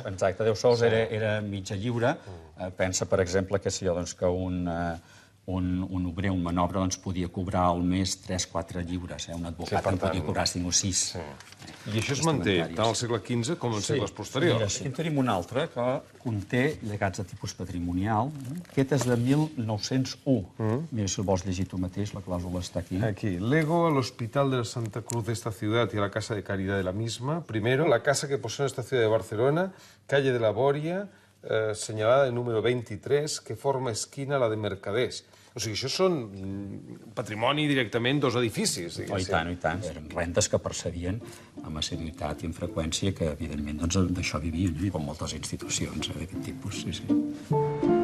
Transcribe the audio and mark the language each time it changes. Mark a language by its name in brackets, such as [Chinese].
[Catalan] Exacte, 10 sous era mitja lliure. Pensa, per exemple, que un obrer, un manobre, podia cobrar al mes 3-4 lliures. Un advocat en podia cobrar 5 o 6. I això es manté tant al segle XV com en segles posteriors. Aquí en tenim un altre que conté llegats de tipus patrimonial. Aquest és de 1901. Mira, si el vols llegir tu mateix, la clàusula està aquí. Aquí. [Spanish] Lego al Hospital de la Santa Cruz de esta ciudad y a la Casa de Caridad de la misma. Primero, la casa que posee en esta ciudad de Barcelona, calle de la Boria, señalada en número 23, que forma esquina a la de Mercaders. [Catalan] O sigui, això són patrimoni directament dos edificis, diguéssim. I tant. Eren rentes que percebien amb assiduïtat i amb freqüència, que, evidentment, d'això vivien, com moltes institucions d'aquest tipus.